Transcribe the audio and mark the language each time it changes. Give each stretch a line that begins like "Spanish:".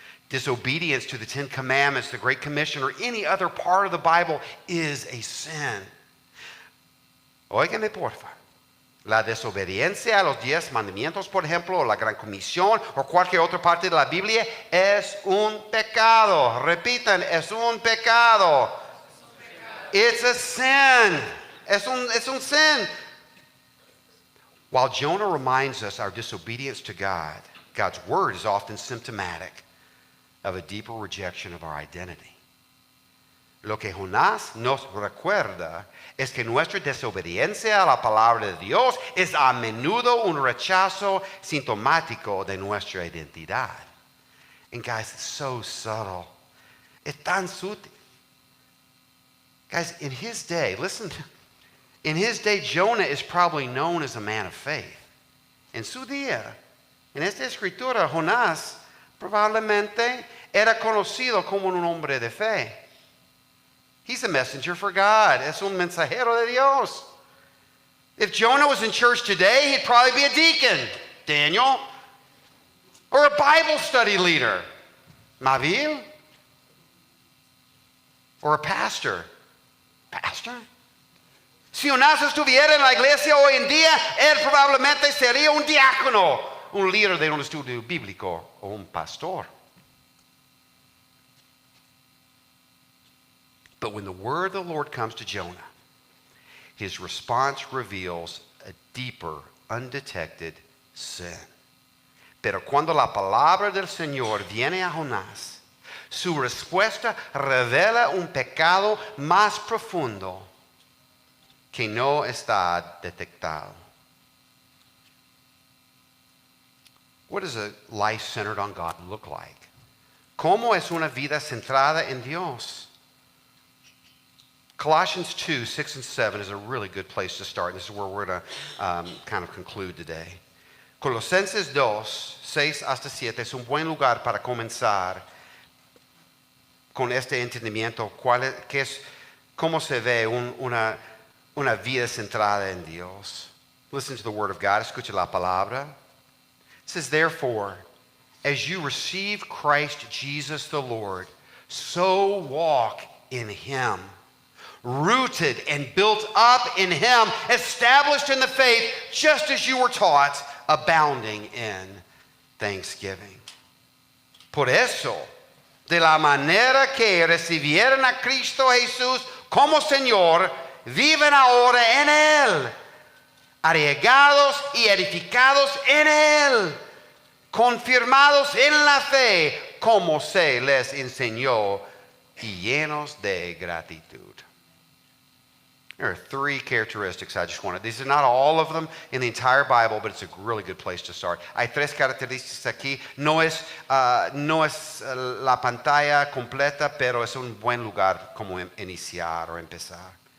English: Disobedience to the Ten Commandments, the Great Commission, or any other part of the Bible is a sin.
Spanish: Óigame, porfa. La desobediencia a los 10 mandamientos, por ejemplo, o la Gran Comisión, o cualquier otra parte de la Biblia, es un pecado. Repitan, es un pecado.
English: It's a sin.
Spanish: Es un sin.
English: While Jonah reminds us our disobedience to God, God's word is often symptomatic of a deeper rejection of our identity.
Spanish: Lo que Jonás nos recuerda es que nuestra desobediencia a la palabra de Dios es a menudo un rechazo sintomático de nuestra identidad.
English: And guys, it's so subtle.
Spanish: Es tan sutil.
English: Guys, in his day, listen, in his day, Jonah is probably known as a man of faith.
Spanish: En su día, en esta escritura, Jonás probablemente era conocido como un hombre de fe.
English: He's a messenger for God.
Spanish: Es un mensajero de Dios.
English: If Jonah was in church today, he'd probably be a deacon, Daniel, or a Bible study leader, Mavil, or a pastor. Pastor?
Spanish: Si Jonás estuviera en la iglesia hoy en día, él probablemente sería un diácono, un líder de un estudio bíblico o un pastor.
English: But when the word of the Lord comes to Jonah, his response reveals a deeper, undetected sin.
Spanish: Pero cuando la palabra del Señor viene a Jonás, su respuesta revela un pecado más profundo que no está detectado.
English: What does a life centered on God look like?
Spanish: ¿Cómo es una vida centrada en Dios?
English: Colossians 2, 6 and 7 is a really good place to start. This is where we're going to kind of conclude today.
Spanish: Colosenses 2, 6 hasta 7 es un buen lugar para comenzar con este entendimiento, cómo se ve una vida centrada en Dios.
English: Listen to the word of God.
Spanish: Escucha la palabra.
English: It says, therefore, as you receive Christ Jesus the Lord, so walk in him, rooted and built up in him, established in the faith, just as you were taught, abounding in thanksgiving.
Spanish: Por eso, de la manera que recibieron a Cristo Jesús como Señor, viven ahora en él, arraigados y edificados en él, confirmados en la fe, como se les enseñó, y llenos de gratitud.
English: There are three characteristics I just wanted. These are not all of them in the entire Bible, but it's a really good place to start.
Spanish: Hay tres características aquí. No es la pantalla completa, pero es un buen lugar como iniciar or empezar.